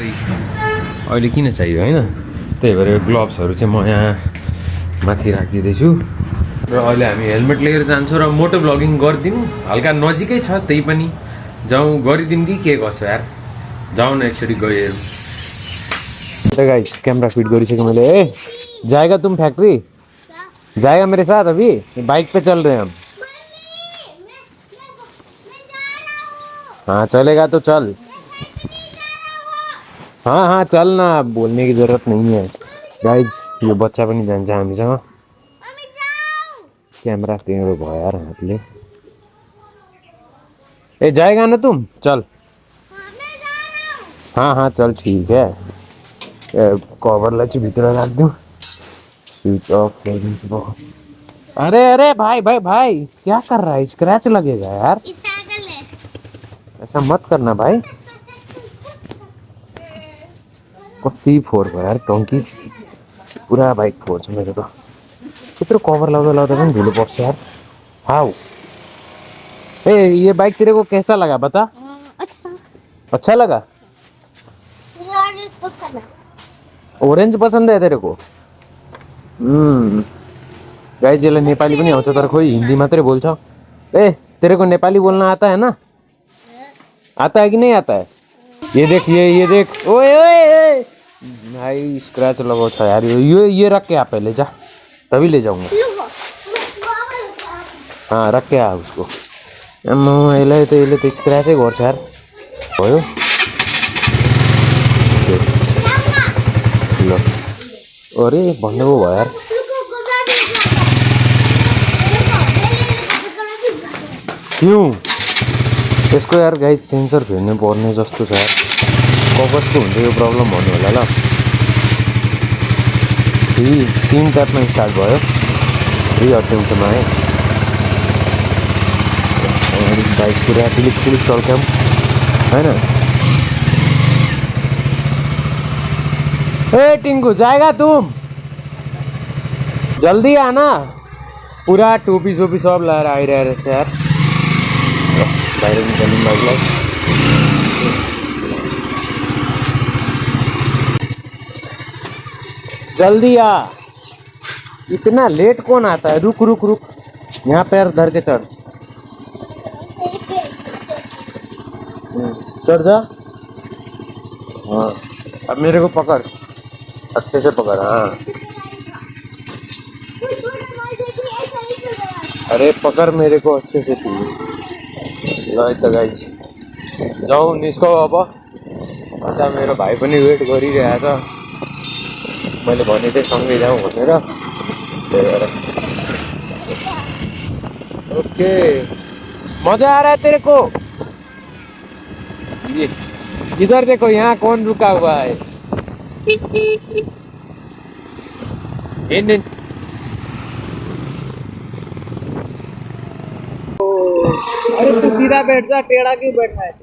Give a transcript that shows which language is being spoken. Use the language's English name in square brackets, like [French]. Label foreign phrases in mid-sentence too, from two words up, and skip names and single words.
[Nepali] अहिले किन चाहियो होइन, त्यही भएर यो ग्लोभ्सहरू चाहिँ म यहाँ माथि राखिदिँदैछु। र अहिले हामी हेलमेट लिएर जान्छौँ र मोटो भ्लगिङ गरिदिउँ। हल्का नजिकै छ, त्यही पनि जाउँ गरिदिउँ कि के गर्छ यार। जाउँ न एकचोटि गइहेरौँ। गाइस [English] camera fit [Nepali] गरिसकेँ मैले। [Hindi] ए जाएगा तुम फैक्ट्री? जाएगा मेरे साथ? अभी बाइक पे चल रहे हैं हम। हाँ चलेगा तो चल। हाँ हाँ चल ना, बोलने की जरूरत नहीं है गाइज। [Nepali] यो बच्चा पनि जान्छ हामीसँग। क्यामेरा टेढो भयो यार हातले। [Hindi] ए जाएगा ना तुम? चल। हाँ हाँ चल ठीक है। [Nepali] कभरलाई चाहिँ भित्र राखिदिउँ। [English] switch off [Hindi] कर दीजिए। अरे अरे भाई भाई भाई क्या कर रहा है, स्क्रैच लगेगा यार। ऐसा मत करना भाई। [Nepali] कति फोहोर भयो यार टंकी, पूरा बाइक फोहोर छ मेरो त। त्यत्रो कभर लाउँदा लाउँदा पनि धुलो पर्छ यार। [Hindi] हाउ ए ये बाइक तेरे को कैसा लगा बता? अच्छा लगा? ऑरेंज पसंद है तेरे को? [Nepali] गाइस यसलाई नेपाली पनि आउँछ, तर खोइ हिन्दी मात्रै बोल्छ। [Hindi] ए तेरे को नेपाली बोलना आता है ना? आता है कि नहीं आता है? ये देख, ये देख। ओए ओए ओए भाई स्क्रैच लगाओ छ यार। ये रख के आ, पहले जा तभी ले जाऊंगा। हाँ रख के आ उसको। [Nepali] यसलाई त स्क्रैचै गर्छ यार। भयो ल। अरे भन्नु भयो यार। क्यों त्यसको यार गाइज सेन्सर फेर्नु पर्ने जस्तो छ यार। कपसको हुन्छ यो प्रब्लम भन्नु होला ल। फेरि 3 ट्यापमा स्टार्ट भयो, फेरि अटेन्सनमा आयो। बाइक पुरा पुलिस पुलिस टल्क्याउँ होइन। [Hindi] ए टिङ्कु जाएगा तुम? जल्दी आना। [Nepali] पुरा टोपी सोपी सब लाएर आइरहेको छ यार। बाहिर निकाल्नु बाइकलाई। [Hindi] जल्दी आ, इतना लेट कौन आता है? रुक रुक रुक, यहाँ पैर धर के चढ़। चढ़ जा। हाँ अब मेरे को पकड़, अच्छे से पकड़। हाँ अरे पकड़ मेरे को अच्छे से तू। [Nepali] ल त गाइस जाउँ निस्कौ अब। अन्त मेरो भाइ पनि वेट गरिरहेछ, मैले भने चाहिँ सँगै जाउँ भनेर, त्यही भएर। [Hindi] ओके मजा आ रहा है तेरे को? ये इधर देखो, यहाँ कौन रुका हुआ है? इन अरे तू सीधा बैठ जा, टेढ़ा क्यों बैठा है?